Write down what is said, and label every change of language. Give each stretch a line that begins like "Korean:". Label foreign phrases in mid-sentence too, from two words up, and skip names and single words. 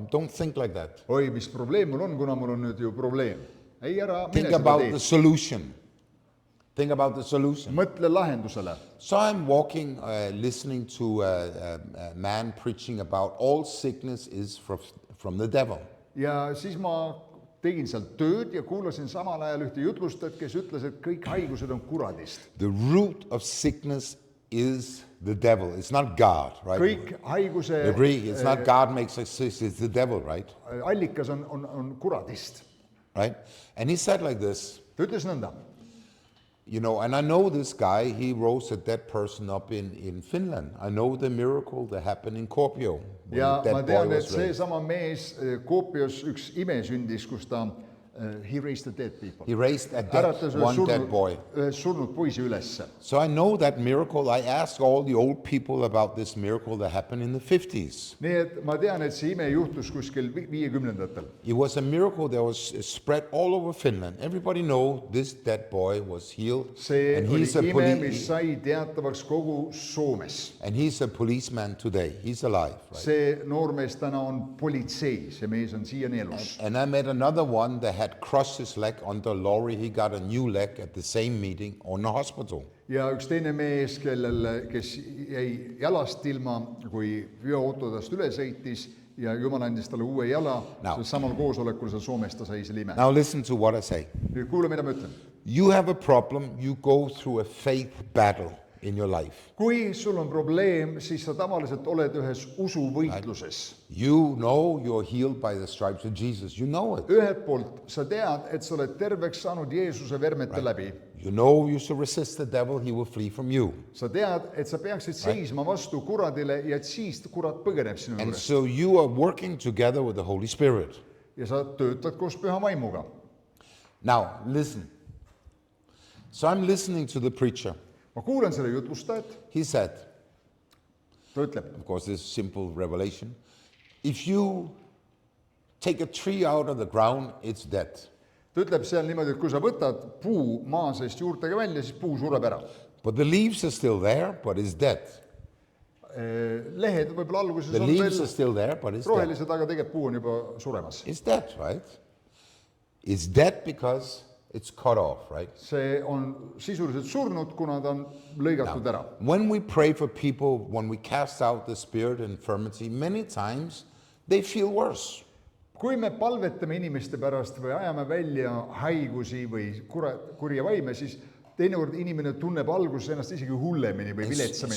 English: Don't think like that.
Estonian: Oi, mis probleem mul on, kuna mul on nüüd ju probleem. Ei, ära mine
English: Think
Estonian: seda
English: about the
Estonian: teed.
English: solution. Think about the solution.
Estonian: Mõtle lahendusele.
English: So I'm walking, listening to a man preaching about all sickness is from the devil.
Estonian: Ja siis ma tegin seal tööd ja kuulasin samal ajal ühte jutlustajat, kes ütles, et kõik haigused on kuradist.
English: The root of sickness is the devil. It's not God, right?
Estonian: Kõik haiguse
English: You agree? It's not God makes us sick, it's the devil, right?
Estonian: allikas on kuradist.
English: Right? And he said like this,
Estonian: Ta ütles nõnda.
English: you know, and I know this guy, he rose a dead person up in Finland. I know the miracle that happened in Kuopio. when
Estonian: Ja
English: the
Estonian: ma
English: dead boy
Estonian: tean, et
English: was raised.
Estonian: seesama mees Koopios üks ime sündis, kus ta
English: He raised the dead people. He raised a
Estonian: Äratas
English: dead, one dead boy.
Estonian: ühest surnud poisi ülesse.
English: So I know that miracle. I asked all the old people about this miracle that happened in the 50s.
Estonian: nii et ma tean, et see ime juhtus kuskil 50-ndatel.
English: It was a miracle that was spread all over Finland. Everybody know this dead boy was healed.
Estonian: see
English: And
Estonian: oli
English: he's a
Estonian: ime, mis sai teatavaks kogu Soomes.
English: And he's a policeman today. He's alive, right?
Estonian: see noormees täna on politseis ja mees on siiani elus.
English: And I met another one that had crushed his leg under a lorry. He got a new leg at the same meeting on the hospital.
Estonian: ja üks teine mees, kes jäi jalast ilma, kui veoautodest üle sõitis ja Jumal andis talle uue jala, samal koosolekul seal Soomes ta sai selle ime.
English: Now listen to what I say.
Estonian: nüüd kuule, mida ma ütlen.
English: You have a problem, you go through a faith battle in your life.
Estonian: kui sul on probleem, siis sa tavaliselt oled ühes usuvõitluses.
English: You know you're healed by the stripes of Jesus. You know it.
Estonian: ühelt poolt sa tead, et sa oled terveks saanud Jeesuse vermete läbi.
English: You know you should resist the devil, he will flee from you.
Estonian: sa tead, et sa peaksid seisma vastu kuradile ja et siis kurat põgeneb sinu
English: And
Estonian: juurest.
English: so you are working together with the Holy Spirit.
Estonian: ja sa töötad koos püha vaimuga.
English: Now, listen. So I'm listening to the preacher.
Estonian: ma kuulan selle jutlustajat,
English: He said,
Estonian: ta ütleb,
English: of course, this simple revelation, if you take a tree out of the ground, it's dead.
Estonian: ta ütleb seal niimoodi, et kui sa võtad puu maa seest juurtega välja, siis puu sureb ära.
English: But the leaves are still there, but it's dead.
Estonian: lehed võib-olla alguses
English: The
Estonian: on
English: leaves are
Estonian: veel
English: still there, but it's dead.
Estonian: rohelised, aga tegelikult puu on juba suremas.
English: It's dead, right? It's dead because it's cut off, right?
Estonian: see on sisuliselt surnud, kuna ta on lõigatud ära.
English: When we pray for people, when we cast out the spirit of infirmity, many times they feel worse.
Estonian: kui me palvetame inimeste pärast või ajame välja haigusi või kurja vaime, siis teinekord inimene tunneb alguses ennast isegi hullemini või viletsamini.